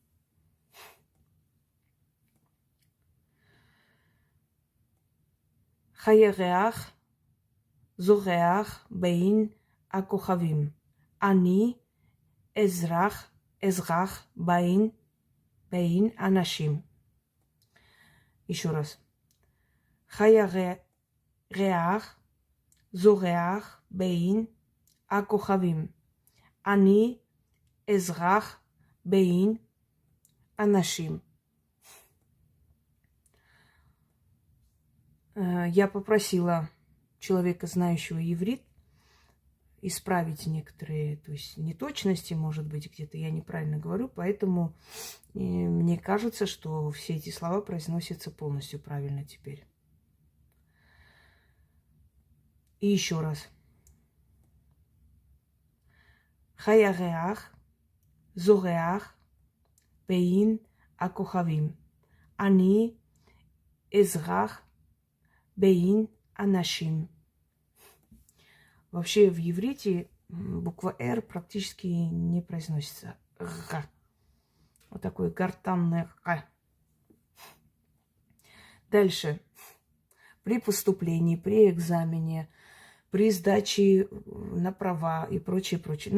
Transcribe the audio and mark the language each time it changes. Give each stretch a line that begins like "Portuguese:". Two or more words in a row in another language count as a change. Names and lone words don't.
Hebrew: הירח זורח בין, הכוכבים. אני אזרח בין אנשים.
Russian: еще раз.
Hebrew: חיה ריח זורח בין הכוכבים. אני אזרח בין אנשים.
Russian: Я попросила человека, знающего иврит, исправить некоторые, то есть неточности, может быть, где-то я неправильно говорю, поэтому мне кажется, что все эти слова произносятся полностью правильно теперь. И еще раз.
Hebrew: הירח זורח בין הכוכבים. אני אזרח בין אנשים.
Russian: Вообще в иврите буква «Р» практически не произносится. «Р». Вот такое гортанное «Р». Дальше. При поступлении, при экзамене, при сдаче на права и прочее, прочее.